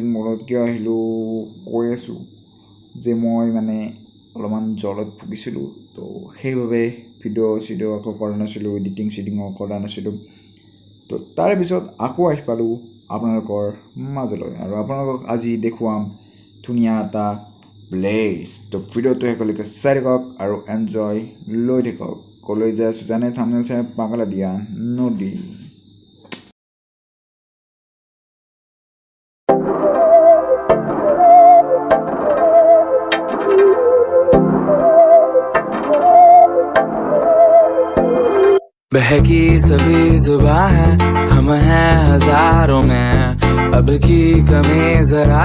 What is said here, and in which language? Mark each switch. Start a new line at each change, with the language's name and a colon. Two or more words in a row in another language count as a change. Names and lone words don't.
Assamese: মূৰত কিয় আহিলোঁ কৈ আছোঁ যে মই মানে অলপমান জ্বৰত ভুগিছিলোঁ তো সেইবাবে ভিডিঅ' চিডিঅ' আকৌ কৰা নাছিলোঁ এডিটিং চিডিঙো কৰা নাছিলোঁ তো তাৰে পিছত আকৌ আহি পালোঁ আপোনালোকৰ মাজলৈ আৰু আপোনালোকক আজি দেখুৱাম ধুনীয়া এটা প্লেচ তো ভিডিঅ'টো শেষলৈকে চাই থাকক আৰু এনজয় লৈ থাকক কলৈ যাই আছোঁ জানে থাম্বনেইল চাই পাগলাদিয়া নদী
Hindi: बहकी सभी जुबां है हम हैं हजारों में अब की कमी जरा